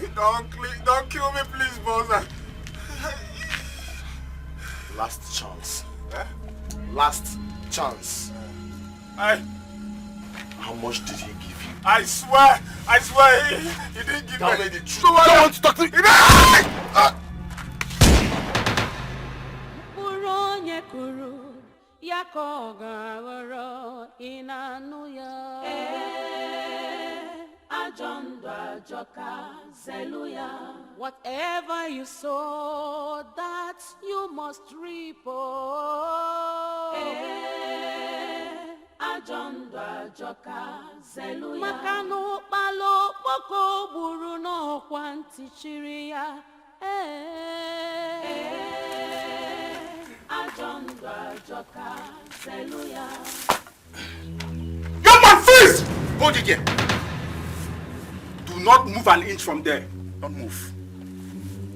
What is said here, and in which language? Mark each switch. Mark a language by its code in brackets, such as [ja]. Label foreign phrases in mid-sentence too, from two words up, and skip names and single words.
[en] Don't kill me, please, boss. Last chance. Eh? Last chance. How much did he give you? I swear, he didn't give me. Tell me the truth. Don't want to talk to me. [ig] Onye kuru ya ka ọ ga-aghọrọ ị na-anụ ya. Ajọ ndụ ajọka zelu ya. [en] Whatever you sow, that you must reap. [ig] Ajọ ndụ ajọka zelu ya. Maka na ụkpala okpoko gburu n'ọkwa ntị chiri ya. [en] Young man, freeze! Hold it here. Do not move an inch from there. Don't move.